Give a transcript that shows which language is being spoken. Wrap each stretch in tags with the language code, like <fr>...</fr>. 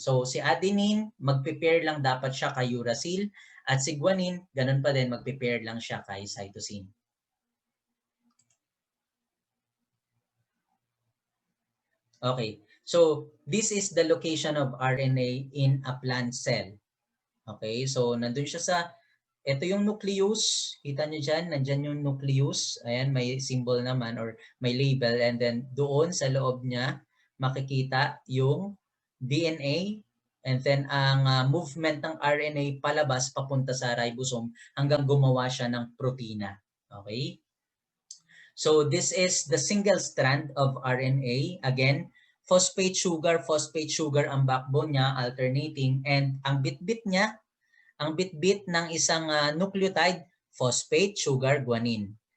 <tl>So, si adenine, magpe-pair lang dapat siya kay uracil. At si guanine, ganun pa din, magpe-pair lang siya kay cytosine.</tl> <en>Okay. So, this is the location of RNA in a plant cell. Okay.</en> <tl>So, nandun siya sa, ito yung nucleus. Kita nyo dyan, nandyan yung nucleus. Ayan, may symbol naman or may label. And then, doon sa loob niya, makikita yung DNA and then ang movement ng RNA palabas papunta sa ribosome hanggang gumawa siya ng protina.</tl> <en>Okay? So this is the single strand of RNA. Again,</en> <tl>phosphate sugar ang backbone niya, alternating, and ang bitbit niya, ang bitbit ng isang nucleotide, phosphate sugar guanine.</tl>